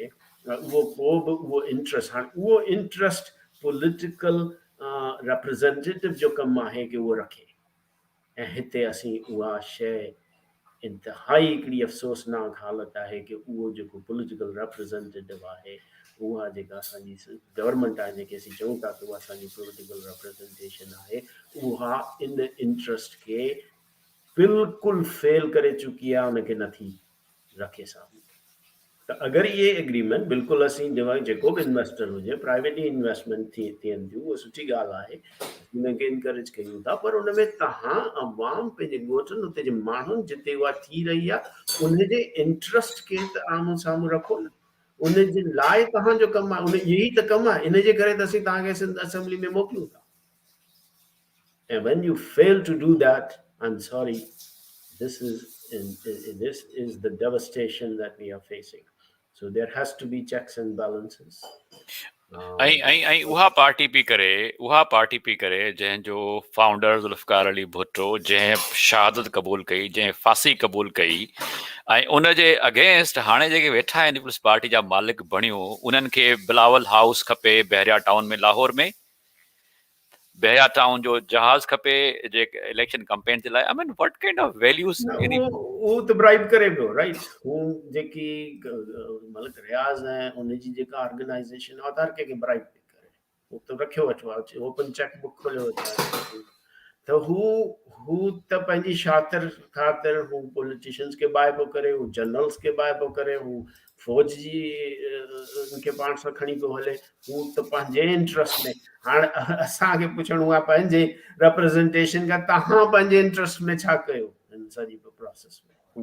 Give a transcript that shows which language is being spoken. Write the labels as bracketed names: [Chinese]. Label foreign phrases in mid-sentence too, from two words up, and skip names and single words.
[Sindhi] उहो को बि उहो इंट्रस्ट, हाणे उहो इंट्रस्ट [English] political representative [Sindhi] जो कमु आहे कि उहो रखे, ऐं हिते असीं उहा शइ इंतिहाई हिकिड़ी अफ़सोसनाक हालत आहे कि उहो जेको [English] political representative [Sindhi] आहे, उहा जेका असांजी गवर्नमेंट आहे, जेके असीं चऊं था कि उहा असांजी [English] political representation [Sindhi] आहे, उहा इन इंट्रस्ट खे बिल्कुलु फेल करे चुकी आहे, उनखे नथी रखे साम्हूं। अगर ये एग्रीमेंट बिल्कुल असीं जेको बि इन्वेस्टर हुजे प्राइवेटली इन्वेस्टमेंट थियनि थियूं उहा सुठी ॻाल्हि आहे उनखे इनकरेज कयूं था पर उन में तव्हां अवाम पंहिंजे ॻोठनि उते जे माण्हुनि जिते उहा थी रही आहे उनजे इंट्रस्ट खे त आम्हूं साम्हूं रखो न उनजे लाइ तव्हांजो कमु आहे उन यही त कमु आहे इनजे करे त असीं तव्हांखे सिंध असेंबली में मोकिलियूं था [English] and when you fail to do that I'm sorry this is the devastation that we are facing so there has to be checks and balances [Sindhi] ऐं उहा पार्टी पई करे जंहिंजो फाउंडर ज़ुल्फ़िकार अली भुट्टो जंहिं शहादत क़बूल कई जंहिं फांसी क़बूल कई ऐं उनजे अगेंस्ट हाणे जेके वेठा आहिनि पीपल्स पार्टी जा मालिक बणियो उन्हनि खे बिलावल हाउस खपे बहरिया टाउन में लाहौर में बहरिया टाउन जो जहाज खपे जेके [English] election campaign [Sindhi] जे लाइ [English] I mean what kind of values [Sindhi] वो त ब्राइब करे पियो राइट हू जेकी मलिक रियाज़ ऐं उनजी जेका ऑर्गेनाइजेशन आहे हर कंहिंखे ब्राइब थी करे हू त रखियो वेठो आहे [English] open check book [Sindhi] खोलियो वेठो आहे त हू त पंहिंजी ख़ातिर हू पॉलिटिशियंस खे बाहि पियो करे हू जनरल्स खे बाहि पियो करे हू फौज जी उनखे पाण सां खणी पियो हले हू त पंहिंजे इंट्रस्ट में हाणे असांखे पुछणो आहे पंहिंजे रिप्रेज़ेंटेशन खां तव्हां पंहिंजे इंट्रस्ट में छा कयो हिन सॼी प्रोसेस में